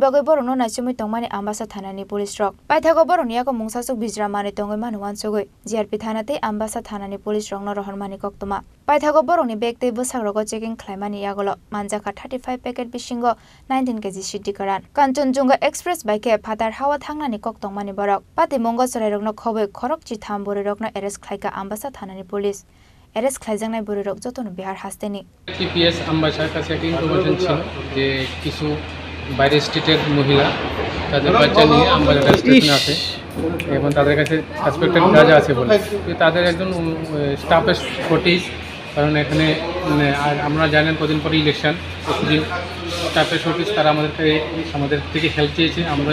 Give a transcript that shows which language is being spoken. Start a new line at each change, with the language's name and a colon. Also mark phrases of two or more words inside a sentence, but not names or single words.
Kok Borok: Bagoi Borno Nachumi Tongmani Ambassa Thanani Police Rock Paithago Boron Yago Mungsasok Bijramani Tongmani Wansogoi GRP Thanate Ambassa Thanani Police Rongno Rohormani Koktoma Paithago Boroni Bekte Busagrogo Checking Khlaimani Yagolo Manjaka 35 packet Bishingo 19 kg Shitikaran Kanchenjunga Express Bike Father Hawa Thangnani Koktongmani Borok Pati Mongos Rairokno Khoboi Khorokchi Tham Burirokno Eres Khlaika Ambassa Thanani Police Eres Khlaijangnai Burirok Jotonu Bihar Hasteni
English: TPS Ambassa ka checking information
Bangla: ছিল যে কিছু বাইরে স্টেটের মহিলা তাদের বাচ্চা নিয়ে আম্বাসা স্টেশনে আছে এবং তাদের কাছে সাসপেক্টেড গাঁজা আছে বলে তাদের একজন
English: staff's shortage
Bangla: কারণ এখানে আমরা জানেন কদিন পরে ইলেকশন প্রতিদিন
English: staff's shortage
Bangla: তারা আমাদের থেকে হেল্প চেয়েছে আমরা